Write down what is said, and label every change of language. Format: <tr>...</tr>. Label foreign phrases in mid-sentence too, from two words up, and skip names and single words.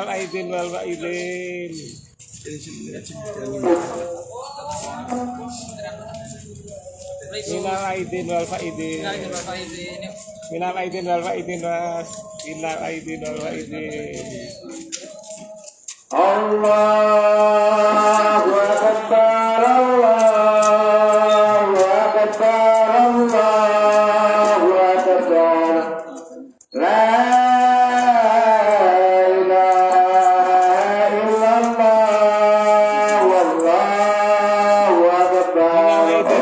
<ar>العائدين والفائزين. من العائدين والفائزين. من العائدين والفائزين mas. من العائدين والفائزين. الله أكبر، الله أكبر، الله أكبر. لا إله إلا الله، والله أكبر.</ar>